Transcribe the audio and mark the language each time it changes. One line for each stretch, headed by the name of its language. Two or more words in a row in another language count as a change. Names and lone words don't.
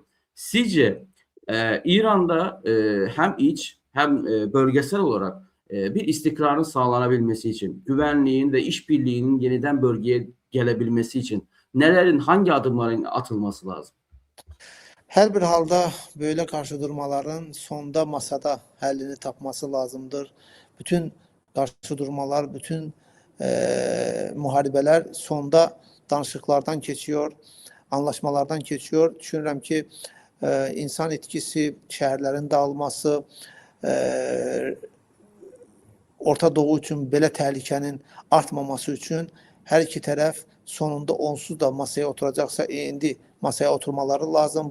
Turkish: Sizce İran'da hem iç hem bölgesel olarak bir istikrarın sağlanabilmesi için, güvenliğin ve işbirliğinin yeniden bölgeye gelebilmesi için hangi adımların atılması lazım?
Azerbaijani: Her bir halda
Turkish: böyle karşı durmaların
Azerbaijani: sonda masada həllini tapması lazımdır. Bütün karşı durmalar, bütün müharibələr sonda danışıqlardan keçiyor, anlaşmalardan keçiyor. Düşünürəm ki, insan etkisi, şəhərlərin dağılması, Orta Doğu üçün belə təhlükənin artmaması üçün hər iki tərəf sonunda onsuz da masaya oturacaqsa indi masaya oturmaları lazım.